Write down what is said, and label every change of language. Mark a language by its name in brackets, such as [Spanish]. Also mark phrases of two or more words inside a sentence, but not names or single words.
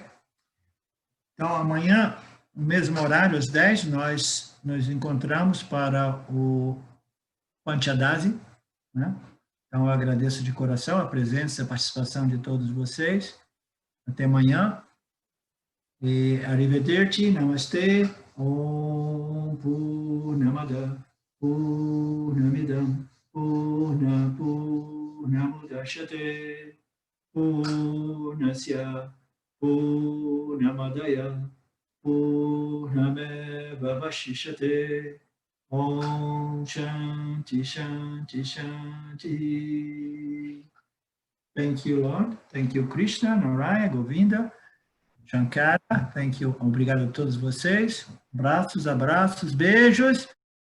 [Portuguese] Então, amanhã, no mesmo horário, às 10, nós nos encontramos para o Panchadasi, né? Então, eu agradeço de coração a presença e a participação de todos vocês. Até amanhã. E Arrivederci, [Sanskrit] Namaste, Om Purnamada, Purnamidam, Purnamudachyate, Purnasya, Purnamadaya, Purnameva Vashishyate, Om Shanti, Shanti, Shanti. [English] Thank you, Lord. Thank you, Krishna, Narayana, Govinda, Shankara. Thank you. [Portuguese] Obrigado a todos vocês. Abraços, beijos.